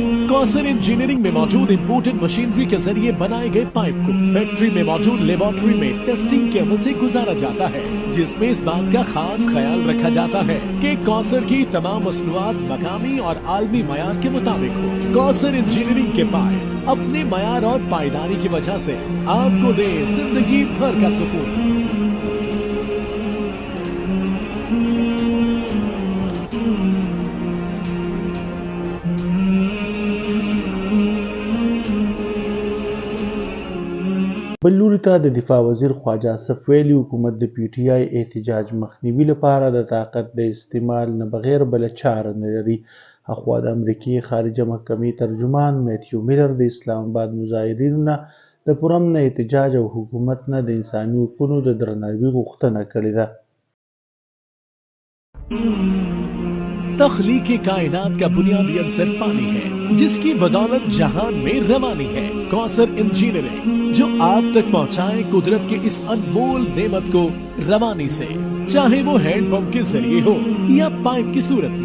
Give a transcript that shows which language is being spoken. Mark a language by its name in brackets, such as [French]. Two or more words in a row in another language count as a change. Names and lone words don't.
[Urdu] کوثر انجینئرنگ میں موجود امپورٹڈ مشینری کے ذریعے بنائے گئے پائپ کو فیکٹری میں موجود لیبارٹری میں ٹیسٹنگ کے عمل سے گزارا جاتا ہے جس میں اس بات کا خاص خیال رکھا جاتا ہے کہ کوثر کی تمام مصنوعات مقامی اور عالمی معیار کے مطابق ہو. کوثر انجینئرنگ کے پائپ اپنے معیار اور پائیداری کی وجہ سے آپ کو دے زندگی بھر کا سکون. [Pashto] بل لوري ته د دفاع وزیر خواجه اصف ویلي حکومت د پی ټی آی احتجاج مخنیوي لپاره د طاقت د استعمال نه بغیر بله چاره نه لري. اخوا د امریکې خارجه محکمې ترجمان میتیو میلر د اسلام آباد مظاهرینو نه د پرامن احتجاج او حکومت نه د انساني حقونو د درناوي غوښتنه کړې ده. [Urdu] تخلیق کائنات کا بنیادی عنصر پانی ہے جس کی بدولت جہان میں روانی ہے. کوثر انجینئرنگ جو آپ تک پہنچائے قدرت کے اس انمول نعمت کو روانی سے، چاہے وہ ہینڈ پمپ کے ذریعے ہو یا پائپ کی صورت میں.